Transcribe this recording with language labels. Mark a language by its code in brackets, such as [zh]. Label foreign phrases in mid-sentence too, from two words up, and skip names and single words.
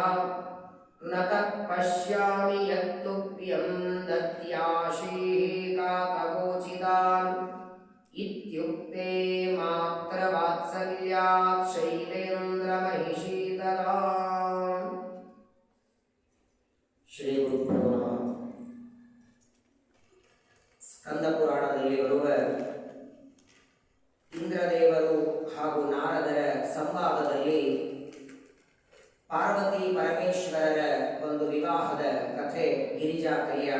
[sa] न तत्पश्यामि यत्तुभ्यं दद्याशीः काकवोचितान् इत्युक्ते मात्रवात्सल्यात् शैलेन्द्रमहिषीतराम्। ಶ್ರೀಗುರುಭ್ಯೋ ನಮಃ. [kn] ಸ್ಕಂದಪುರಾಣದಲ್ಲಿ ಬರುವ ಇಂದ್ರದೇವರು ಹಾಗೂ ನಾರದರ ಸಂವಾದದಲ್ಲಿ ಪಾರ್ವತಿ ಪರಮೇಶ್ವರರ ಒಂದು ವಿವಾಹದ ಕಥೆ ಗಿರಿಜಾ ಕಲ್ಯಾಣ.